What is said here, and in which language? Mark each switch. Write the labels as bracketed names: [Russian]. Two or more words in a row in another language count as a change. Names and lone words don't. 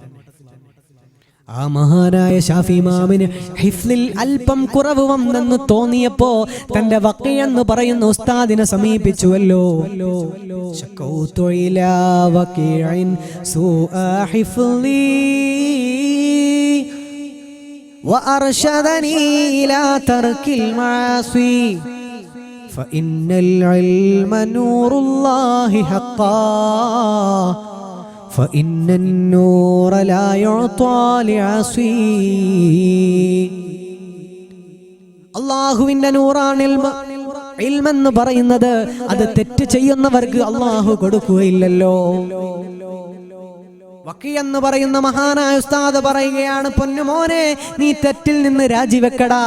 [Malayalam] ആ മഹാനായ ഷാഫി ഇമാമിന് ഹിഫ്ലിൽ അല്പം കുറവ് വന്നെന്ന് തോന്നിയപ്പോ തന്റെ വഖി എന്ന് പറയുന്ന ഉസ്താദിനെ സമീപിച്ചുവല്ലോ. [Arabic] شكوت إلى وكيع سوء حفظي وأرشدني إلى ترك المعاصي فإن العلم نور الله حقا فإن النور لا يعطى لعصي. [Malayalam] അല്ലാഹുവിന്റെ നൂറാണ് ഇൽമ് എന്ന് പറയുന്നത്. അത് തെറ്റ് ചെയ്യുന്നവർക്ക് അല്ലാഹു കൊടുക്കുകയില്ലല്ലോ. വഖി എന്ന് പറയുന്ന മഹാനായ ഉസ്താദ് പറയുകയാണ്, പൊന്നുമോനെ, നീ തെറ്റിൽ നിന്ന് രാജിവെക്കടാ.